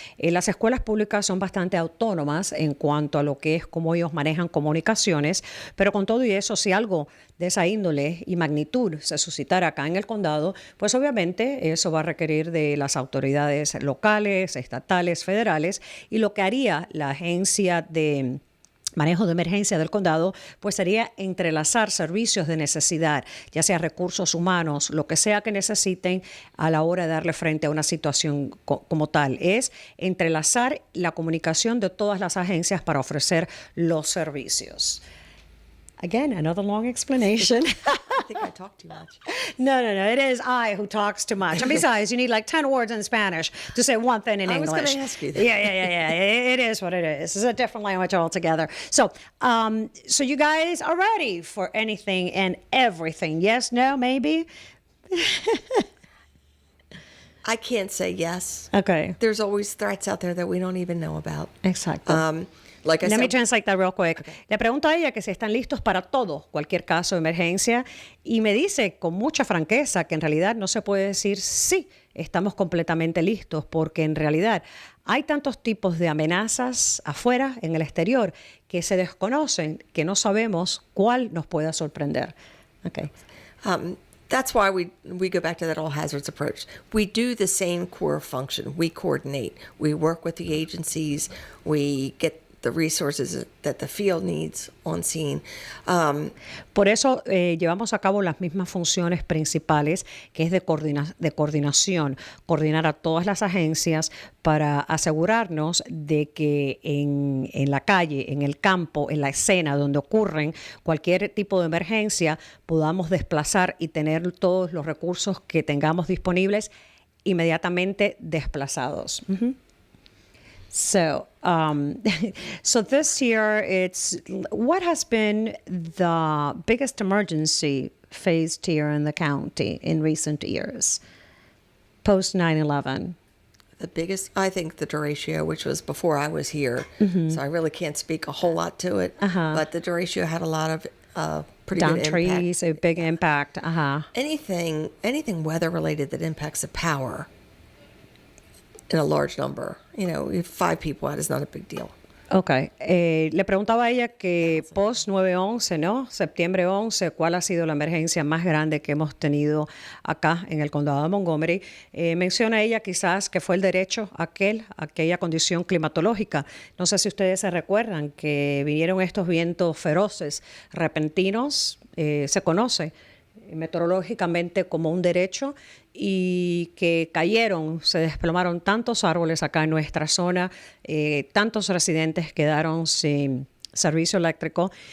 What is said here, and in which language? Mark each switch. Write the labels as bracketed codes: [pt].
[es] Las escuelas públicas son bastante autónomas en cuanto a lo que es cómo ellos manejan comunicaciones, pero con todo y eso, si algo de esa índole y magnitud se suscitara acá en el condado, pues obviamente eso va a requerir de las autoridades locales, estatales, federales, y lo que haría la agencia de manejo de emergencia del condado, pues sería entrelazar servicios de necesidad, ya sea recursos humanos, lo que sea que necesiten a la hora de darle frente a una situación como tal. Es entrelazar la comunicación de todas las agencias para ofrecer los servicios. [en] Again, another long explanation. I think I talk too much. No. It is I who talks too much. And besides, you need like 10 words in Spanish to say one thing in English. I was going to ask you that. Yeah. It is what it is. It's a different language altogether. So you guys are ready for anything and everything. Yes, no, maybe? I can't say yes. Okay. There's always threats out there that we don't even know about. [es] Exacto. [en] Like I Let me said, translate that real quick. Okay. [es] Le pregunto a ella que si están listos para todo, cualquier caso de emergencia, y me dice con mucha franqueza que en realidad no se puede decir sí, estamos completamente listos, porque en realidad hay tantos tipos de amenazas afuera, en el exterior, que se desconocen, que no sabemos cuál nos pueda sorprender. [en] Okay. that's why we go back to that all hazards approach. We do the same core function. We coordinate. We work with the agencies. We get the resources that the field needs on scene. [es] Por eso llevamos a cabo las mismas funciones principales, que es de coordinación, coordinar a todas las agencias para asegurarnos de que en la calle, en el campo, en la escena donde ocurren cualquier tipo de emergencia, podamos desplazar y tener todos los recursos que tengamos disponibles inmediatamente desplazados. [en] So, so this year, what has been the biggest emergency faced here in the county in recent years, post 9/11? The biggest, I think, the derecho, which was before I was here, so I really can't speak a whole lot to it. But the derecho had a lot of pretty Down good trees, impact. a big impact. Anything weather related that impacts the power in a large number. You know, if 5 people out is not a big deal. Ok. [es] Le preguntaba a ella que post 9/11, ¿no? Septiembre 11, ¿cuál ha sido la emergencia más grande que hemos tenido acá en el condado de Montgomery? Menciona ella quizás que fue el derecho aquella condición climatológica. No sé si ustedes se recuerdan que vinieron estos vientos feroces, repentinos, se conoce meteorológicamente como un derecho, y que cayeron, se desplomaron tantos árboles acá en nuestra zona, tantos residentes quedaron sin servicio eléctrico.